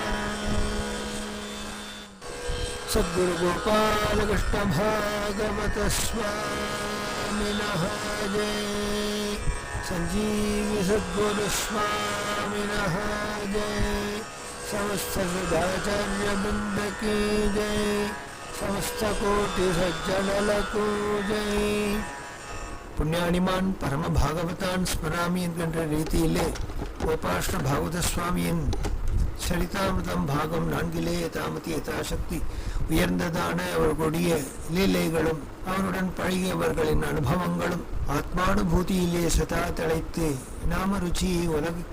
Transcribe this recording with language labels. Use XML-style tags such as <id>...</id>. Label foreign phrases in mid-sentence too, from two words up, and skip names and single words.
<sa>सद्गुरु गोपाल कृष्ण भागवत स्वामिनः जय संजीवी सद्गुरु स्वामिनः जय समस्त सदाचार्य वृंद</sa> <hi>की जय</hi> <sa>समस्त कोटि सज्जनलकु जय पुण्यानिमान परम भागवतान स्मरामि</sa> <ta>என்கின்ற ரீதியிலே கோபாஷ்ட பாகவத சுவாமியின் சரிதாமிருதம் பாகம் 4</ta> <sa>यथामति यथाशक्ति</sa> <ta>உயர்ந்ததான அவர்களுடைய லீலைகளும் அவருடன் பழகியவர்களின் அனுபவங்களும் ஆத்மானுபூதியிலே சதா தழைத்து நாம ருச்சியை உலகுக்கு</ta>